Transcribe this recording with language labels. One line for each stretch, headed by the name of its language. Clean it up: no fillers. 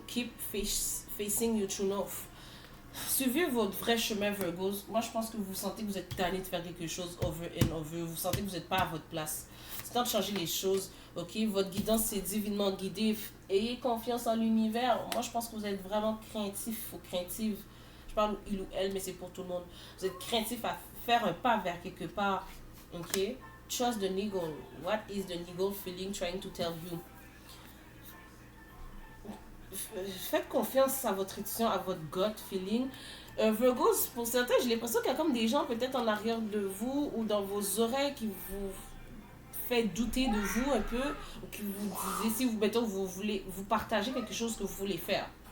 English: Keep facing your true north.
French: Suivez votre vrai chemin, Virgos. Moi, je pense que vous sentez que vous êtes tanné de faire quelque chose
English: over and over.
French: Vous sentez que vous n'êtes pas à votre place. C'est temps de changer les choses. Ok, votre guidance, c'est divinement guidé. Ayez confiance en l'univers. Moi, je pense que vous êtes vraiment craintif ou craintive. Je parle il ou elle, mais c'est pour tout le monde. Vous êtes craintif à faire un pas vers quelque part.
English: Ok? Trust the niggle. What is the niggle feeling trying to tell you?
French: Faites confiance à votre intuition, à votre
English: gut feeling.
French: Virgos, pour certains, j'ai l'impression qu'il y a comme des gens peut-être en arrière de vous ou dans vos oreilles qui vous fait douter de vous un peu, ou qui vous disiez, si vous, mettons, vous voulez, vous partagez quelque chose que vous voulez faire.